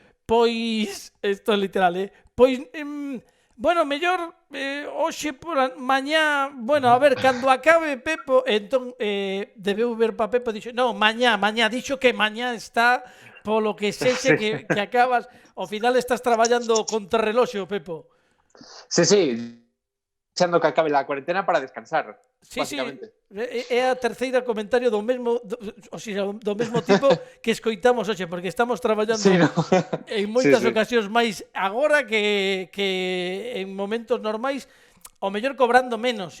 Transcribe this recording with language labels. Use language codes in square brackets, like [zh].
[gl] Pois, isto é literal, pois, bueno, mellor hoxe por mañá, bueno, a ver, cando acabe Pepo, entón debeu ver pa Pepo, dixo, no, mañá, dixo que mañá está, polo que sexe que acabas, ao final estás traballando contra reloxo, Pepo. [es] Sí, echando que acabe la cuarentena para descansar, Sí, básicamente. [gl] é a terceira comentario do mesmo tipo que escoitamos hoxe, porque estamos traballando en moitas ocasións máis agora que en momentos normais, ao mellor cobrando menos.